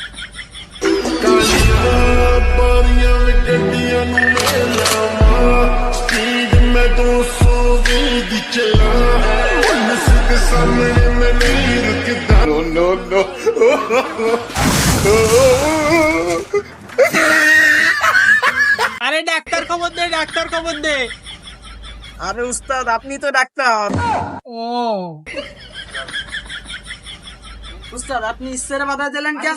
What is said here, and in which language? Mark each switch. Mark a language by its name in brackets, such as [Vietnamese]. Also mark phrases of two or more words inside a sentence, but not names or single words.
[Punjabi] ਬਾਰੀਆਂ ਗੱਡੀਆਂ ਨੂੰ ਮੇਲਾਵਾਂ ਸਪੀਡ ਮੈਂ 200 ਦੀ ਚਲਾ ਪੁਲਿਸ ਦੇ ਸਾਹਮਣੇ ਮੈਂ ਨਹੀਂ ਰੁਕਦਾ [English] no no no [Bangla] আরে ডাক্তার খবর দে, ডাক্তার খবর দে। আরে উস্তাদ আপনি তো ডাক্তার। ও উস্তাদ, আপনি ইসের বাধা দিলেন কে?